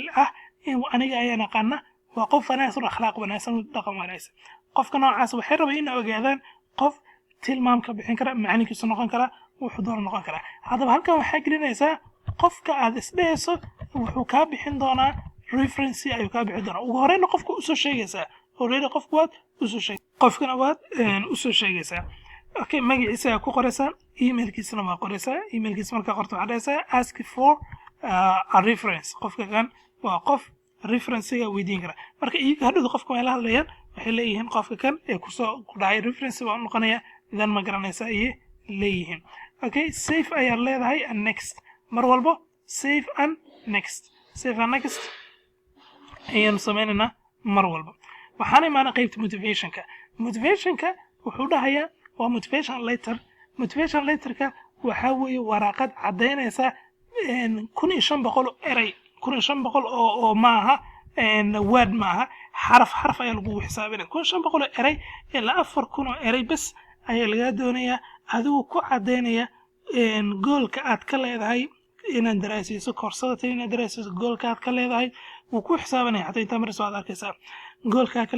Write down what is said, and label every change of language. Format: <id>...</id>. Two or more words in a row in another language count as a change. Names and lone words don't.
<so>ah in aniga ayaan aqaana waa qof wanaagsan akhlaaq wanaagsan dhaqan wanaagsan qofka noocaas waxay rabaan in ogaadaan qof tilmaam ka bixin kara macnihiisu noqon kara wuxuu doon noqon kara hadaba halkan waxaa gelinaysaa qofka aad isdhayso wuxuu ka bixin doonaa reference ayuu ka bixin doonaa ugu horeyna qofka u soo sheegaysaa already qofku waad u soo sheegay qofkana waad u soo sheegaysaa okay magaciisa ku qoraysaa emailkiisana waa qoraysaa emailkiisa marka qorto waxaad dhahaysaa</so> <en>ask for a reference</en> <so>qofka kan waa qof reference-ga weydiin kara marka iyaga hadhow qofka way la hadlayaan waxay leeyihiin qofka kan ee kusoo ku dhacay reference waa noqonaya idan ma garanaysaa ayay leeyihiin okay save ayaa leedahay</so> <en>and next</en> <so>mar walbo</so> <en>save and next</en> <so>ayaan samaynaynaa mar walba waxaan imaanay qaybta motivationka wuxuu dhahayaa waa motivation letterka waxaa weeye waraaqad caddaynaysa 1500 eray 1500 oo maaha word maaha xaraf ayaa lagu xisaabinaya 1500 eray ilaa 4000 eray bas ayaa laga doonayaa adigu ku caddaynaya goolka aad ka leedahay inaad daraasayso koorsada inaad daraasayso goolka aad ka leedahay wuu ku xisaabanaya hatta inta mar soo arkaysaa goolka ka</so>